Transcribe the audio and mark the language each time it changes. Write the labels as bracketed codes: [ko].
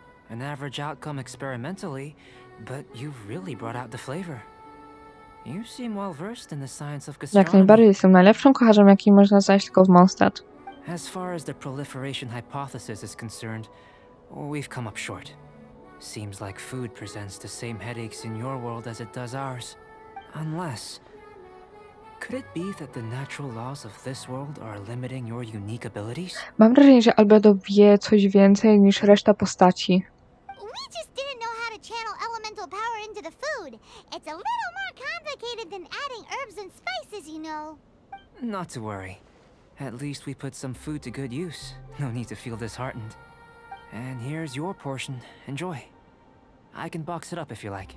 [en] An average outcome experimentally, but you've really brought out the flavor. You seem well versed in the science of [pl] Jak [en] gastronomy. [pl] najbardziej jestem najlepszym kucharzem, jaki można znaleźć tylko w Mondstadt. [en] As far as the proliferation hypothesis is concerned, we've come up short. Seems like food presents the same headaches in your world as it does ours. Unless... Could it be that the natural laws of this world are limiting your unique abilities? [pl] Mam wrażenie, że Albedo wie coś więcej niż reszta postaci. [en] We just didn't know how to channel elemental power into the food. It's a little more complicated than adding herbs and spices, you know. Not to worry. At least we put some food to good use. No need to feel disheartened. And here's your portion. Enjoy. I can box it up if you like.